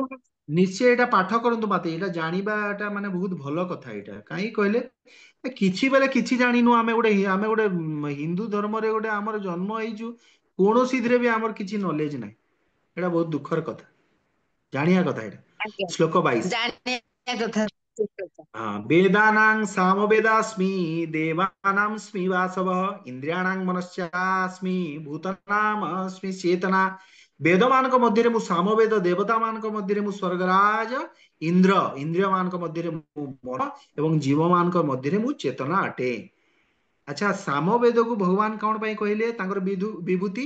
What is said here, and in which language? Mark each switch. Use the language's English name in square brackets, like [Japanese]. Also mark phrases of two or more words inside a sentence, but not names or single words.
[Odia] ନିଶ୍ଚୟ ଏଇଟା ପାଠ କରନ୍ତୁ ମାତାଜୀ। ଏଇଟା ଜାଣିବାଟା ମାନେ ବହୁତ ଭଲ କଥା। ଏଇଟା କାହିଁକି କହିଲେ କିଛି ବେଳେ କିଛି ଜାଣିନୁ। ଆମେ ଗୋଟେ ହିନ୍ଦୁ ଧର୍ମରେ ଗୋଟେ ଆମର ଜନ୍ମ ହେଇଛୁ, କୌଣସିଥିରେ ବି ଆମର କିଛି ନଲେଜ ନାହିଁ। ଏଇଟା ବହୁତ ଦୁଃଖର କଥା। ଜାଣିବା କଥା ଏଇଟା। ଆଜ୍ଞା ଶ୍ଲୋକ 22। ଜାଣିବା କଥା ଠିକ କଥା। [Sanskrit] वेदानां सामवेदास्मि देवानां स्मि वासवः ଇନ୍ଦ୍ରିୟାଣାଂ ମନଶ୍ଚାସ୍ମି ଭୂତାନାମସ୍ମି ଚେତନା। [Odia] ବେଦ ମାନଙ୍କ ମଧ୍ୟରେ ମୁଁ ସାମବେଦ, ଦେବତା ମାନଙ୍କ ମଧ୍ୟରେ ମୁଁ ସ୍ୱର୍ଗରାଜ ଇନ୍ଦ୍ର, ଇନ୍ଦ୍ରିୟ ମାନଙ୍କ ମଧ୍ୟରେ ମୁଁ ମନ ଏବଂ ଜୀବ ମାନଙ୍କ ମଧ୍ୟରେ ମୁଁ ଚେତନା ଅଟେ। ଆଚ୍ଛା ସାମବେଦକୁ ଭଗବାନ କଣ ପାଇଁ କହିଲେ ତାଙ୍କର ବିଭୂତି?